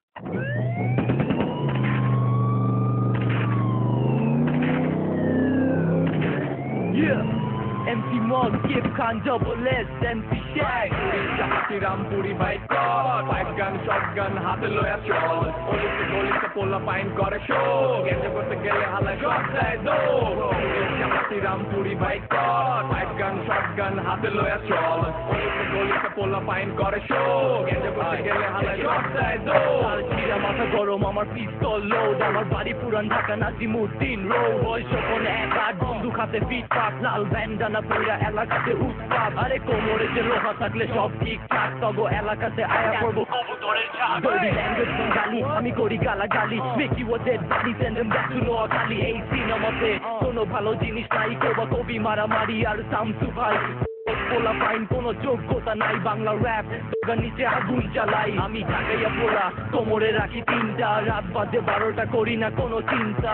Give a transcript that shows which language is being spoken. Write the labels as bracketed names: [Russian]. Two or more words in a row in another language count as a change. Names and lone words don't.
[English] Yeah, MC Mog, Kip Khan, Double S, MC Shag. [Bangla] চাপাতি রামপুরি বাইক কর [English] pipe gun shotgun [Bangla] হাতে লয়া চল অলিতে গলিতে পোলা পাইন করে শো গেঞ্জে করতে গেলে হালায় সব দেয় দো চাপাতি রামপুরি বাইক কর [English] pipe gun shotgun [Bangla] হাতে লয়া চল অলিতে গলিতে পোলা পাইন করে শো গেঞ্জে করতে গেলে হালায় সব দেয় দো চিরা মাথা গরম, আমার পিস্তল লোড, আমার বাড়ি পুরান ঢাকা নাজিমুদ্দিন রোড। বয়স যখন 1-8, বন্দুক হাতে ফিটফাট, লাল ব্যান্ডানা পইরা এলাকাতে উৎপাত। আরে কোমরে যে লোহা থাকলে সব ঠিকঠাক, তগো এলাকাতে আয়া করবো কবুতরের ঝাঁক। [English] Dirty language [Bangla] গালি, আমি করি গালাগালি, [English] make you a dead body, send them back to নোয়াখালী। [Bangla] এই সিনেমাতে কোনো ভালো জিনিস নাই, কোবা কবি মারামারি আর সামসু ভাই। পোলা পাইন কোনো যোগ্যতা নাই, বাংলা র্যাপ তোগার নিচে আগুন জ্বালাই। আমি ঢাকাইয়া পোলা, কোমরে রাখি 3টা, রাত বাজে 12টা, করি না কোনো চিন্তা।